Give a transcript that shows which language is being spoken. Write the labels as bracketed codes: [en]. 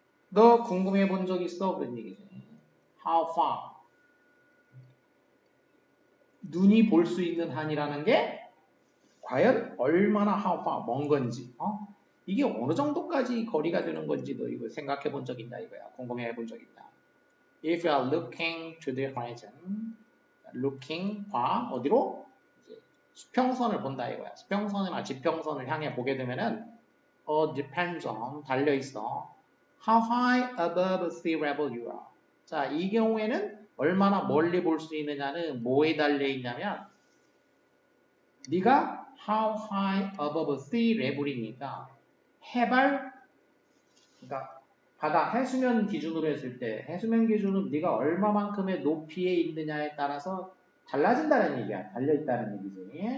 [ko] 너 궁금해 본 적 있어? 그런 얘기지. [en] How far? [ko] 눈이 볼 수 있는 한이라는 게 과연 얼마나 [en] how far, [ko] 먼 건지, 이게 어느 정도까지 거리가 되는 건지도 이거 생각해 본 적 있나 이거야. 궁금해 본 적 있나. [en] If you are looking to the horizon, looking, [ko] 봐, 어디로? 이제 수평선을 본다 이거야. 수평선이나 지평선을 향해 보게 되면은 [en] depends on, [ko] 달려있어. [en] How high above sea level you are. [ko] 자, 이 경우에는 얼마나 멀리 볼 수 있느냐는 뭐에 달려있냐면 네가 [en] how high above sea level [ko] 이니까 해발, 그러니까 바다 해수면 기준으로 했을 때 해수면 기준은 네가 얼마만큼의 높이에 있느냐에 따라서 달라진다는 얘기야. 달려있다는 얘기지.